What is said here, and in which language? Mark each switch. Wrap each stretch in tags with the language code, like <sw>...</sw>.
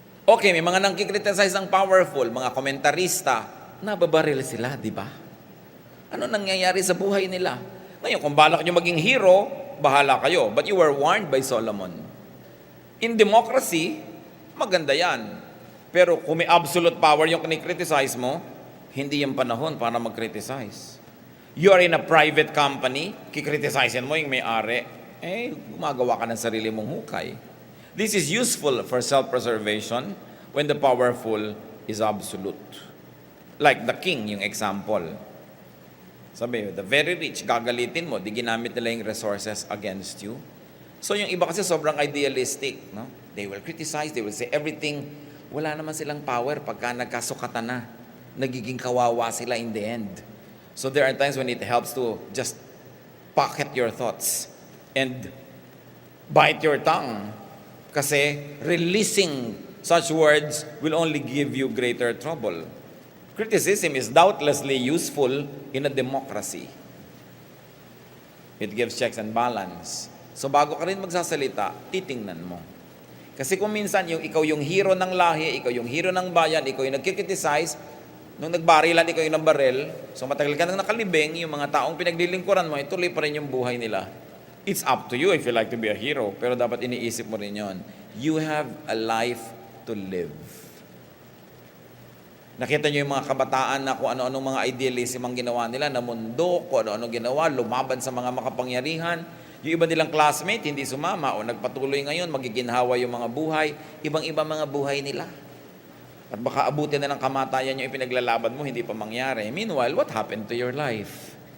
<tl>Okay, may mga nangkikriticize ang powerful, mga komentarista, nababaril sila, di ba? Ano nangyayari sa buhay nila? Ngayon, kung balak nyo maging hero, bahala kayo.</tl> <en>But you were warned by Solomon. In democracy,</en> <tl>maganda yan. Pero kung may absolute power yung kinikriticize mo, hindi yung panahon para mag-criticize.</tl> <en>You are in a private company,</en> <tl>kikriticizein mo yung may-ari, gumagawa ka ng sarili mong hukay.</tl> <en>This is useful for self-preservation when the powerful is absolute. Like the king,</en> <tl>yung example. Sabi,</tl> <en>the very rich,</en> <tl>gagalitin mo, di ginamit nila yung resources against you.</tl> <en>So</en> <tl>yung iba kasi sobrang idealistic.</tl> <en>No? They will criticize, they will say everything.</en> <tl>Wala naman silang power pagka nagkasukatan na. Nagiging kawawa sila</tl> <en>in the end. So there are times when it helps to just pocket your thoughts and bite your tongue.</en> <tl>Kasi releasing such words will only give you greater trouble.</tl> <en>Criticism is doubtlessly useful in a democracy. It gives checks and balance.</en> <tl>So bago ka rin magsasalita, titingnan mo. Kasi kung minsan ikaw yung hero ng lahi, ikaw yung hero ng bayan, ikaw yung nagkikriticize, nung nagbarilan, ikaw yung baril, so matagal ka nang nakalibing, yung mga taong pinaglilingkuran mo, ituloy pa rin yung buhay nila.</tl> <en>It's up to you if you like to be a hero,</en> <tl>pero dapat iniisip mo rin yon.</tl> <en>You have a life to live.</en> <tl>Nakita nyo yung mga kabataan na kung ano-anong mga idealism ang ginawa nila, na mundo, kung ano-ano ginawa, lumaban sa mga makapangyarihan. Yung iba nilang classmate, hindi sumama o nagpatuloy ngayon, magiginhawa yung mga buhay, ibang-ibang mga buhay nila. At baka abutin na ng kamatayan yung ipinaglalaban mo, hindi pa mangyari.</tl> <en>Meanwhile, what happened to your life?</en>